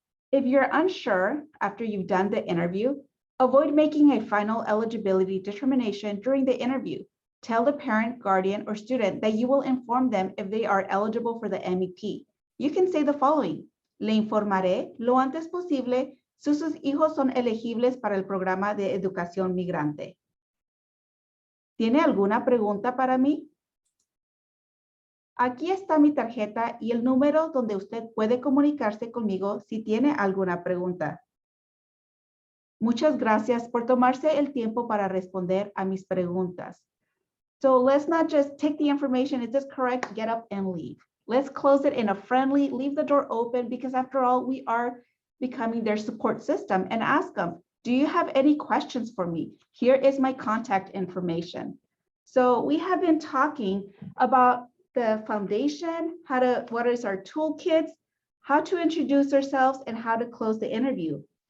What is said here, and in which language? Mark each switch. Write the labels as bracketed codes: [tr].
[en] If you're unsure after you've done the interview, avoid making a final eligibility determination during the interview. Tell the parent, guardian, or student that you will inform them if they are eligible for the MEP. You can say the following: [es] Le informaré lo antes posible si sus hijos son elegibles para el programa de educación migrante. ¿Tiene alguna pregunta para mí? Aquí está mi tarjeta y el número donde usted puede comunicarse conmigo si tiene alguna pregunta. Muchas gracias por tomarse el tiempo para responder a mis preguntas. [en] So let's not just take the information, is this correct, get up and leave. Let's close it in a friendly, leave the door open, because after all, we are becoming their support system, and ask them, do you have any questions for me? Here is my contact information. So we have been talking about the foundation, what is our toolkits, how to introduce ourselves, and how to close the interview.